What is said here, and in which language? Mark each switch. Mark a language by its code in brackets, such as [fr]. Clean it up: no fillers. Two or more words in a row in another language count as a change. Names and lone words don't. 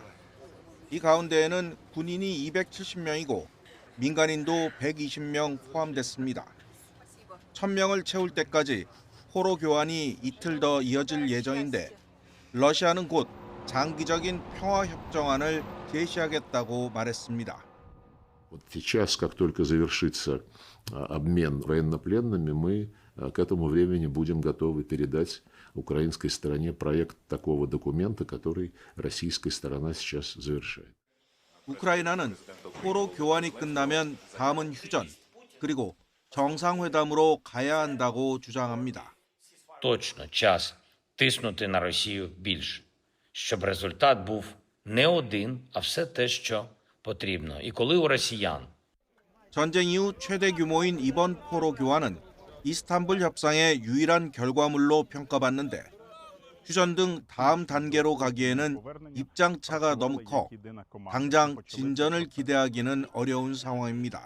[ko] 이 가운데에는 군인이 270명이고 민간인도 120명 포함됐습니다. 1,000명을 채울 때까지 포로 교환이 이틀 더 이어질 예정인데 러시아는 곧 장기적인 평화협정안을 제시하겠다고 말했습니다. [ru] Вот сейчас, как только завершится обмен военнопленными, мы к этому времени будем готовы передать украинской стороне проект такого документа, который российская сторона сейчас завершает. [ko] 우크라이나는 포로 교환이 끝나면 다음은 휴전, 그리고 정상회담으로 가야 한다고 주장합니다. [uk] Точно час тиснути на Росію більше, щоб результат був не один, а все те, що потрібно. І коли у росіян [ko] 전쟁 이후 최대 규모인 이번 포로 교환은 이스탄불 협상의 유일한 결과물로 평가받는데 휴전 등 다음 단계로 가기에는 입장차가 너무 커 당장 진전을 기대하기는 어려운 상황입니다.